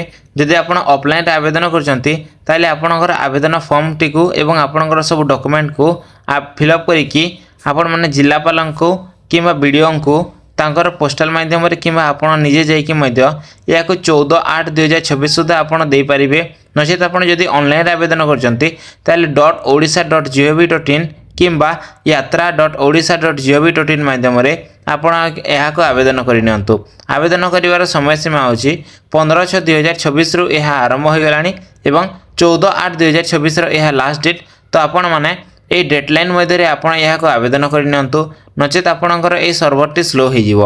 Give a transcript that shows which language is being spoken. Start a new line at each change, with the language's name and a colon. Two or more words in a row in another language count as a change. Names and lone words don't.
Sambalpuri: ଯଦି ଆପଣ ଅଫଲାଇନ ଆବେଦନ କରଛନ୍ତି ତାଲେ ଆପଣକର ଆବେଦନ ଫର୍ମ ଟି କୋ ଏବଂ ଆପଣକର ସବ ଡକ୍ୟୁମେଣ୍ଟ କୋ ଆପ ଫିଲଅପ କରିକି ଆପଣ ମାନେ ଜିଲ୍ଲାପାଳ କୋ କିମ୍ବା ବିଡିଓ କୋ ତାଙ୍କର ପୋଷ୍ଟାଲ ମାଧ୍ୟମ ରେ କିମ୍ବା ଆପଣ ନିଜେ ଯାଇକି ମଧ୍ୟ ୟା କୋ 14/8/2026 ସୁଧା ଆପଣ ଦେଇ ପରିବେ। ନଚେତ ଆପଣ ଯଦି ଅନଲାଇନ ଆବେଦନ କରଛନ୍ତି ତାଲେ .odisha.gov.in କିମ୍ବା yatra.odisha.gov.in ମାଧ୍ୟମ ରେ ଆପଣ ୟହା କୋ ଆବେଦନ କରିନନ୍ତୁ। ଆବେଦନ କରିବାର ସମୟ ସୀମା ହୋଚି 15/6/2026 ରୁ ୟହା ଆରମ୍ଭ ହୋ ଗଲାନି ଏବଂ 14/8/2026 ରୋ ୟହା
English: last date.
Sambalpuri: ତୋ ଆପଣ ମାନେ ଏ ଡେଡଲାଇନ ମଧ୍ୟ ରେ ଆପଣ ୟହା କୋ ଆବେଦନ କରିନନ୍ତୁ, ନଚେତ ଆପଣକର ଏ ସର୍ଭର ଟି ସ୍ଲୋ ହୋ ଜିବୋ।